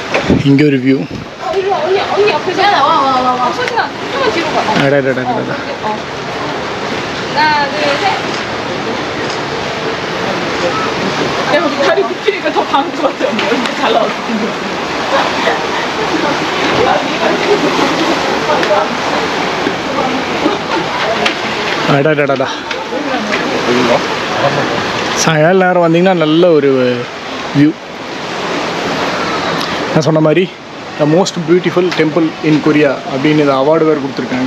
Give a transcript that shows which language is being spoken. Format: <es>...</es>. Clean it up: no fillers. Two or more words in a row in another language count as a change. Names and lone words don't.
<ta>இங்கே ஒரு வியூ.</ta> <ko>다리 굽히니까 더 강한 것 같아요. 이렇게 잘 나왔어.</ko> <ta>அடாடாடா, சாயங்கால நேரம் வந்தீங்கன்னா நல்ல ஒரு வியூ. நான் சொன்ன மாதிரி</ta> <en>the most beautiful temple in Korea</en> <ta>அப்படின்னு இந்த அவார்டு வேறு கொடுத்துருக்காங்க.</ta>